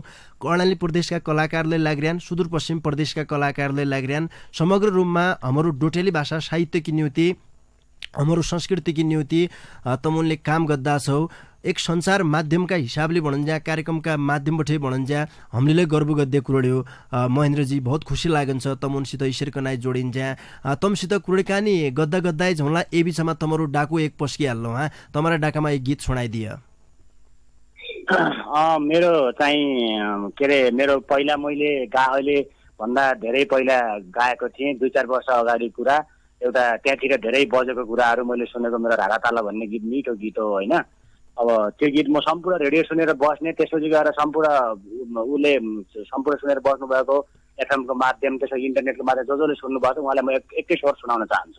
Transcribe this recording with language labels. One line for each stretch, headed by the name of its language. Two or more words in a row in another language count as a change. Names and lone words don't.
Dotyali: कर्णाली प्रदेशका कलाकारले लाग्रियान, सुदूरपश्चिम प्रदेशका कलाकारले लाग्रियान, समग्र रूपमा हाम्रो डोटेली भाषा साहित्यकी निम्ति, हाम्रो संस्कृतिकी निम्ति तमुनले काम गर्दा छौ। एक संचार माध्यमका हिसाबले भणन्ज्या, कार्यक्रमका माध्यमबाटै भणन्ज्या हामीले गर्व गद्य कुरोडी हो। महेन्द्रजी बहुत खुसी लागन्छ तमुनसित ईश्वर कनाई जोडिन्छ। तमसित कुराकानी गद्दा झौला ए बिचमा तमरो डाको एक पस्किहाल्नु। तमरा डाकामा एक गीत सुनाइदिए।
Nepali: मेरो चाहिँ के अरे मेरो पहिला मैले अहिले भन्दा धेरै पहिला गाएको थिएँ, 2-4 वर्ष अगाडि कुरा। एउटा त्यहाँतिर धेरै बजेको कुराहरू मैले सुनेको मेरो रागाताला भन्ने गीत मिठो गीत हो होइन। अब त्यो गीत म सम्पूर्ण रेडियो सुनेर बस्ने, त्यसपछि गएर सम्पूर्ण सुनेर बस्नु भएको एफएमको माध्यम, त्यसपछि इन्टरनेटको माध्यम जसले सुन्नु भएको उहाँलाई म एकै स्वर सुनाउन चाहन्छु।